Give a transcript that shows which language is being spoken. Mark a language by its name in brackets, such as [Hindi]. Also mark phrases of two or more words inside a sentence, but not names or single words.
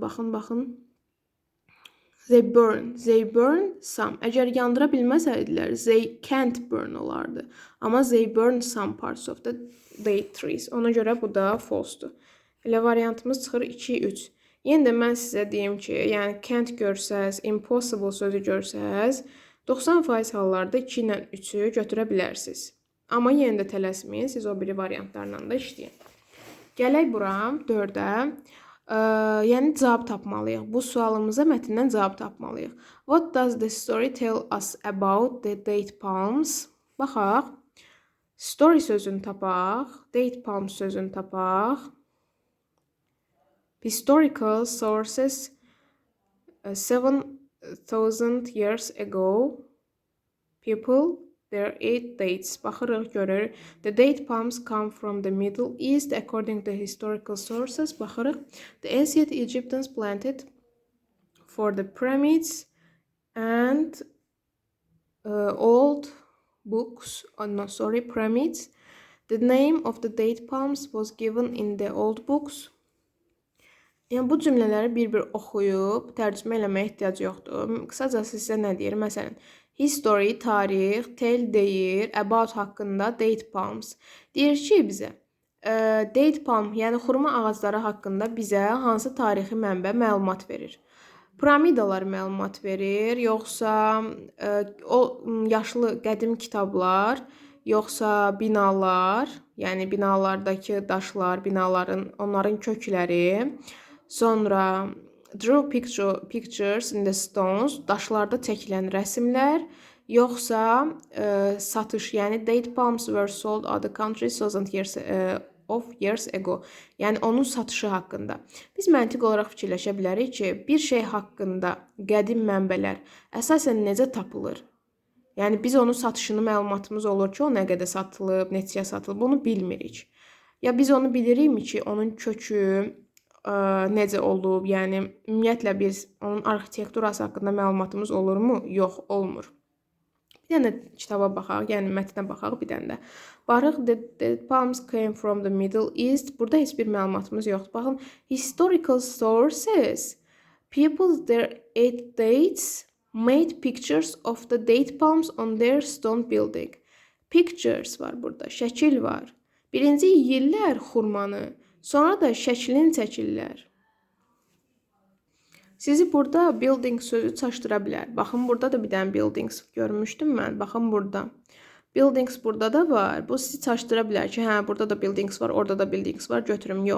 [Azerbaijani] Baxın. [English] They burn some. [Azerbaijani] Əgər yandıra bilməsəydilər, [English] they can't burn olardı. Amma they burn some parts of the date trees. [Azerbaijani] Ona görə bu da false'dur. Elə variantımız çıxır 2-3. Yenə də mən sizə deyim ki, yəni can't görsəz, impossible sözü görsəz, 90% hallarda 2 ilə 3-ü götürə bilərsiniz. Amma yenə də tələsməyin, siz o biri variantlarla da işləyin. Gələk bura 4-ə. Yəni cavab tapmalıyıq. Bu sualımıza mətndən cavab tapmalıyıq. [English] What does the story tell us about the date palms? [Azerbaijani] Baxaq. Story sözünü tapaq. [English] Date palms [Azerbaijani] sözünü tapaq. [English] Historical sources 7,000 years ago people there ate dates. [Azerbaijani] Baxırıq görür. [English] The date palms come from the Middle East according to historical sources. [Azerbaijani] Baxırıq. [English] The ancient Egyptians planted for the pyramids and old books, oh no, sorry, pyramids. The name of the date palms was given in the old books. [Azerbaijani] Yəni, bu cümlələri bir-bir oxuyub, tərcümə eləməyə ehtiyac yoxdur. Qısacası sizə nə deyir? Məsələn, history, tarix, tell deyir, about haqqında, [English] date palms. [Azerbaijani] Deyir ki, bizə, [English] date palm, [Azerbaijani] yəni xurma ağacları haqqında bizə hansı tarixi mənbə məlumat verir? Piramidalar məlumat verir, yoxsa o yaşlı qədim kitablar, yoxsa binalar, yəni binalardakı daşlar, onların kökləri, sonra [English] draw pictures in the stones, [Azerbaijani] daşlarda çəkilən rəsmlər, yoxsa satış, yəni [English] date palms were sold other countries of years ago. [Azerbaijani] Yəni onun satışı haqqında. Biz məntiq olaraq fikirləşə bilərik ki, bir şey haqqında qədim mənbələr əsasən necə tapılır? Yəni biz onun satışını məlumatımız olur ki, o nə qədər satılıb, neçəyə satılıb, bunu bilmirik. Ya biz onu bilirikmi ki, onun kökü necə olub? Yəni ümumiyyətlə biz onun arxitekturası haqqında məlumatımız olurmu? Yox, olmur. Bir dənə kitaba baxaq, yəni mətnə baxaq bir dənə də. Baxırıq, [English] the palms came from the Middle East. [Azerbaijani] Burada heç bir məlumatımız yoxdur. Baxın, [English] historical sources. People their dates made pictures of the date palms on their stone building. [Azerbaijani] Pictures var burada, şəkil var. Birinci yeyirlər xurmanı, sonra da şəklini çəkirlər. Sizi burada building sözü çaşdıra bilər. Baxın, burada da bir dənə buildings görmüşdüm mən. Baxın burada. Buildings burada da var. Bu sizi çaşdıra bilər ki, hə, burada da buildings var, orada da buildings var, götürüm, yox.